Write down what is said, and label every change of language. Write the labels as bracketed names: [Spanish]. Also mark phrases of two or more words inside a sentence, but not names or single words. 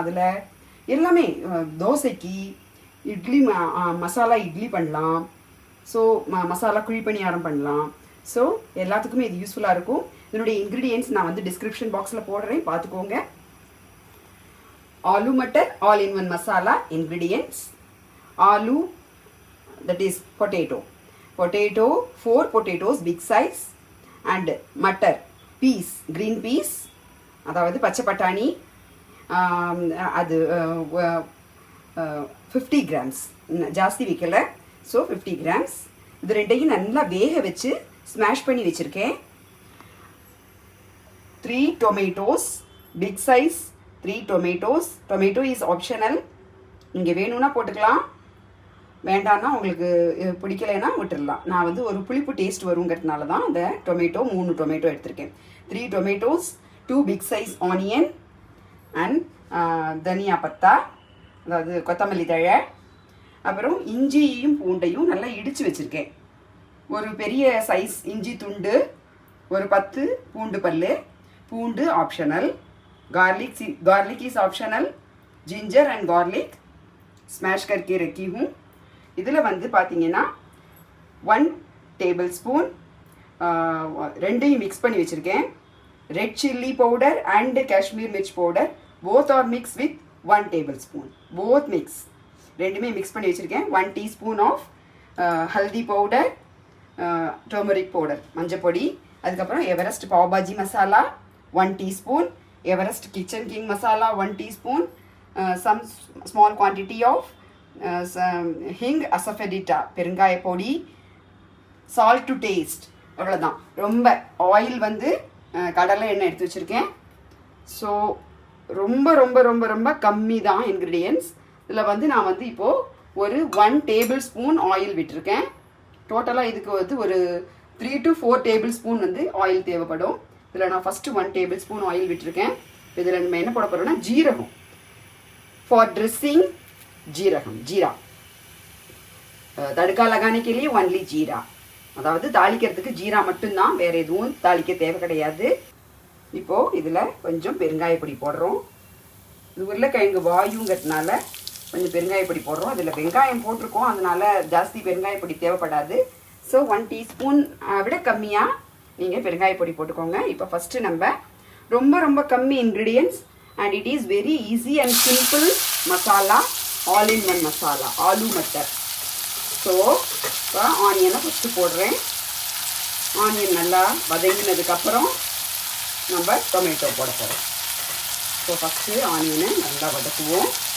[Tamil] அதில் எல்லாமே தோசைக்கு இட்லி மசாலா இட்லி பண்ணலாம். ஸோ மசாலா குழிப்பணியாரம் பண்ணலாம். ஸோ எல்லாத்துக்குமே இது யூஸ்ஃபுல்லாக இருக்கும். இதனுடைய இன்க்ரீடியன்ட்ஸ் நான் வந்து [English] description box [Tamil] போடுறேன், பார்த்துக்கோங்க. ஆலு மட்டர் [English] all-in-one masala ingredients: [Tamil] ஆலு, [English] that is potato 4 potatoes big size, and matar peas, green peas, [Tamil] அதாவது பச்சை பட்டாணி, அது 50 grams, ஜாஸ்தி வைக்கல. ஸோ 50 grams. இது ரெண்டையும் நல்லா வேக வச்சு ஸ்மாஷ் பண்ணி வச்சுருக்கேன். [English] 3 tomatoes big size, 3 tomatoes. tomato is optional. [Tamil] நீங்கள் வேணும்னா போட்டுக்கலாம், வேண்டாம்னா உங்களுக்கு பிடிக்கலைன்னா விட்டுடலாம். நான் வந்து ஒரு புளிப்பு டேஸ்ட் வருங்கிறதுனால தான் இந்த டொமேட்டோ 3 டொமேட்டோ எடுத்திருக்கேன். 3 tomatoes, 2 [English] big size onion, and [Hindi] धनिया पत्ता, [Tamil] அதாவது கொத்தமல்லி தழை, அப்புறம் இஞ்சியையும் பூண்டையும் நல்லா இடித்து வச்சுருக்கேன். ஒரு பெரிய சைஸ் இஞ்சி துண்டு, ஒரு 10 பூண்டு பல். பூண்டு ஆப்ஷனல். [English] garlic is optional. ginger and garlic smash [Hindi] करके रखी हूँ. [Tamil] இதில் வந்து பார்த்தீங்கன்னா 1 [English] table spoon [Tamil] ரெண்டையும் மிக்ஸ் பண்ணி வச்சுருக்கேன். [English] red chilli powder and Kashmiri mirch powder both are mix with 1 table spoon. both mix, [Tamil] ரெண்டுமே மிக்ஸ் பண்ணி வச்சுருக்கேன். 1 [English] teaspoon of haldi powder, turmeric powder [Tamil] மஞ்சப்பொடி, அதுக்கப்புறம் எவரெஸ்ட் பாவ்பாஜி மசாலா 1 டீஸ்பூன், எவரெஸ்ட் கிச்சன் கிங் மசாலா 1 டீஸ்பூன், [English] some small quantity of hing asafoetida [Tamil] பெருங்காய பொடி, [English] salt to taste. அவ்வளோதான். [Tamil] ரொம்ப ஆயில் வந்து கடலை எண்ணெய் எடுத்து வச்சுருக்கேன். ஸோ ரொம்ப ரொம்ப ரொம்ப ரொம்ப கம்மி தான் இன்க்ரீடியன்ட்ஸ். இதில் வந்து நான் வந்து இப்போது ஒரு 1 [English] table spoon oil [Tamil] விட்டுருக்கேன். டோட்டலாக இதுக்கு வந்து ஒரு 3 to 4 [English] table spoon [Tamil] வந்து ஆயில் தேவைப்படும். இதில் நான் ஃபஸ்ட்டு 1 [English] table spoon oil [Tamil] விட்டுருக்கேன். இதில் நம்ம என்ன போட போகிறோம்னா ஜீரகம். [English] for dressing [Hindi] जीरा तड़का लगाने के लिए ஒன்லி ஜீரா. [Tamil] அதாவது தாளிக்கிறதுக்கு ஜீரா மட்டும்தான், வேறு எதுவும் தாளிக்க தேவை கிடையாது. இப்போது இதில் கொஞ்சம் பெருங்காயப்பொடி போடுறோம். இது உருளைக்கிழங்கு வாயுங்கிறதுனால கொஞ்சம் பெருங்காயப்பொடி போடுறோம். இதில் வெங்காயம் போட்டிருக்கோம், அதனால ஜாஸ்தி பெருங்காயப்பொடி தேவைப்படாது. ஸோ 1 டீஸ்பூன் விட கம்மியாக நீங்கள் பெருங்காயப்பொடி போட்டுக்கோங்க. இப்போ ஃபஸ்ட்டு நம்ம ரொம்ப ரொம்ப கம்மி இன்க்ரீடியன்ட்ஸ் [English] and it is very easy and simple masala, all-in-one masala [Tamil] ஆலு மட்டர். ஸோ இப்போ ஆனியனை ஃபஸ்ட்டு போடுறேன். ஆனியன் நல்லா வதங்கினதுக்கப்புறம் நம்ம டொமேட்டோ போட போகிறோம். ஸோ ஃபஸ்ட்டு ஆனியனை நல்லா வதக்குவோம்.